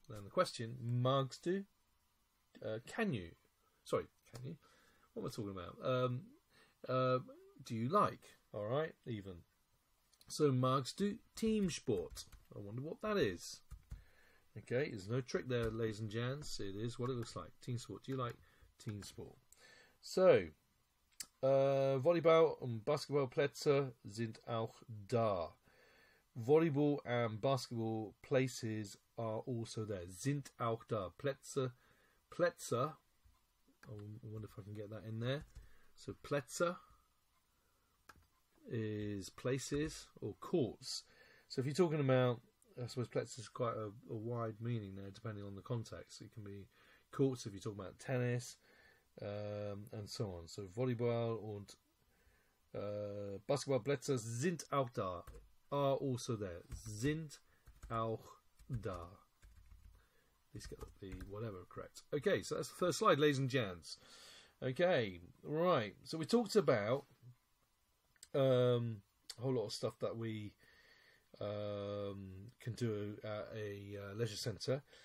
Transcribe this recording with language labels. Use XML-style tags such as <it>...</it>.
<en>Now the question,</en> <de>magst du?</de> <en>Can you? Sorry, can you? What am I talking about? Do you like? Alright, even. So,</en> <de>magst du</de> <en>Teamsport? I wonder what that is. Okay, there's no trick there, ladies and gents. It is what it looks like. Team sport. Do you like team sport?</en> <de>So, Volleyball und Basketballplätze sind auch da.</de> <en>Volleyball and basketball places are also there.</en> <de>Sind auch da. Plätze.</de> <en>I wonder if I can get that in there. So, Plätze is places or courts. So if you're talking about, I suppose Plätze is quite a wide meaning there, depending on the context. It can be courts if you're talking about tennis, and so on.</en> <de>So Volleyball und Basketballplätze sind auch da,</de> <en>are also there.</en> <de>Sind auch da.</de> <en>least get the whatever correct. Okay, so that's the first slide, ladies and gents. Okay, right. So we talked about a whole lot of stuff that we can do at a leisure centre.</en>